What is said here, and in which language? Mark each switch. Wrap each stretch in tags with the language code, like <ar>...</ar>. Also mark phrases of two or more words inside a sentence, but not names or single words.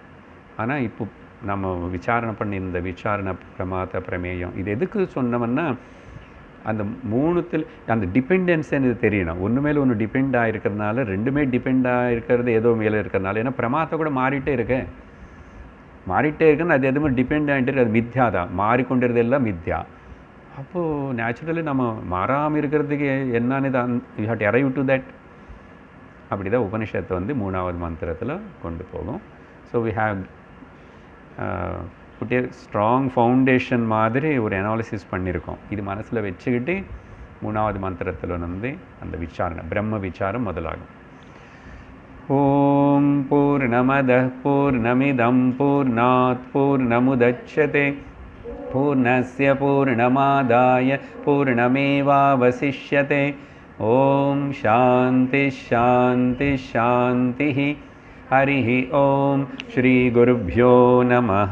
<ta>ஆனால் இப்போ நம்ம விசாரணை பண்ணி இந்த விசாரணை பிரமாத பிரமேயம் இது எதுக்கு சொன்னோம்னா அந்த மூணுத்தில் அந்த டிபெண்டன்ஸ் எனக்கு தெரியணும். ஒன்று மேலே ஒன்று டிபெண்ட் ஆகிருக்கிறதுனால ரெண்டுமே டிபெண்ட் ஆகிருக்கிறது ஏதோ மேலே இருக்கிறதுனால. ஏன்னா பிரமாத்தை கூட மாறிட்டே இருக்குன்னு அது எதுவுமே டிபெண்ட் ஆகிட்டு அது மித்யா தான், மாறிக்கொண்டிருது எல்லாம் மித்யா. அப்போது நேச்சுரலி நம்ம மாறாமல் இருக்கிறதுக்கு என்னன்னு தான்</ta> <en>you have to arrive to that.</en> <ta>அப்படி தான் உபனிஷத்தை வந்து 3வது மந்திரத்தில் கொண்டு போகும்.</ta> <en>so we have put a strong foundation</en> <ta>மாதிரி ஒரு அனாலிசிஸ் பண்ணியிருக்கோம். இது மனசில் வச்சுக்கிட்டு 3வது மந்திரத்தில் வந்து அந்த விசாரணை பிரம்ம விசாரம் முதலாகும்.</ta> <sa>ओम् पूर्णमदः पूर्णमिदं पूर्णात् पूर्णमुदच्यते पूर्णस्य पूर्णमादाय पूर्णमेवावशिष्यते. ओम् शान्ति शान्ति शान्ति. हरिः ओम श्री गुरुभ्यो नमः.</sa>